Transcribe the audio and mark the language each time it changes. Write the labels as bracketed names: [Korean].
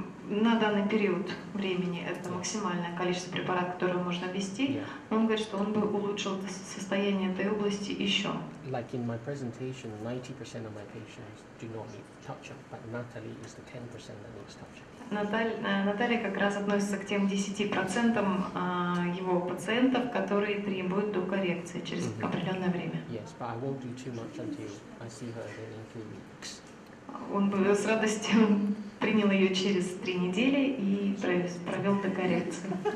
[Russian] На данный период времени это максимальное количество препаратов, которые можно ввести. Он говорит, что он бы улучшил состояние этой области еще. [English] Like in my presentation, 90% of my patients do not need touch-up, but Natalie is the 10% that needs touch-up. [Russian] Наталья как раз относится к тем 10% его пациентов, которые требуют докоррекции через определенное время. [English] Yes, but I won't do too much until I see her again in 3 weeks. [Russian] Он бы с радостью принял ее через 3 недели и провел докоррекцию.